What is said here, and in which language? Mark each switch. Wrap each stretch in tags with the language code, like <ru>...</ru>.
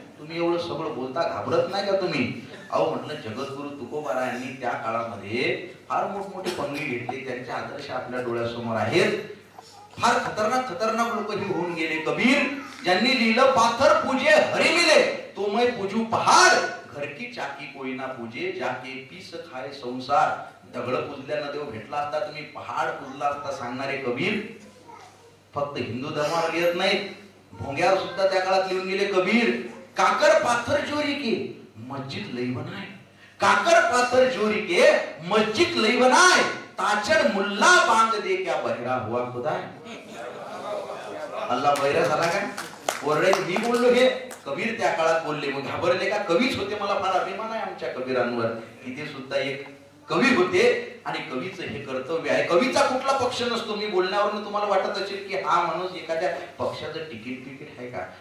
<mr>तुम्ही एवढं सगळं बोलता घाबरत नाही का तुम्ही. अहो म्हटलं जगद्गुरु तुकोबारायांनी त्या काळामध्ये फार मोठमोठे पंगडी घेतले. त्यांचे आदर्श आपल्या डोळ्यासमोर आहेत. फार खतरनाक लोक हे होऊन गेले.</mr> <hi>कबीर</hi> <mr>ज्यांनी लिहिलं</mr> <hi>पाथर पूजे हरी मिले तो मैं पूजू पहाड. घर की चाकी कोई ना पूजे जाके पीस खाए संसार.</hi> <mr>दगड पुजल्यानं देव भेटला असता तुम्ही पहाड पुजला असता सांगणारे कबीर फक्त हिंदू धर्मावर लिहत नाहीत. भोंग्यावर सुद्धा त्या काळात लिहून गेले कबीर.</mr> <hi>काकर पाथर चोरी के मस्जिद लई बनाए. काकर पाथर चोरी के मस्जिद लई बनाए. ताचड़ मुल्ला बांध दे क्या बहरा हुआ खुदा.</hi> <mr>अल्लाह बहिरा झाला काय. ओरडे मी बोललो हे कबीर त्या काळात बोलले. मग घाबरले का. कवीच होते. मला फार अभिमान आहे आमच्या कबीरांवर. इथे सुद्धा एक कवी होते आणि कवीचं हे कर्तव्य आहे. कवीचा कुठला पक्ष नसतो. मी बोलण्यावरून तुम्हाला वाटत असेल की हा माणूस एखाद्या पक्षाचं तिकीट आहे का.</mr>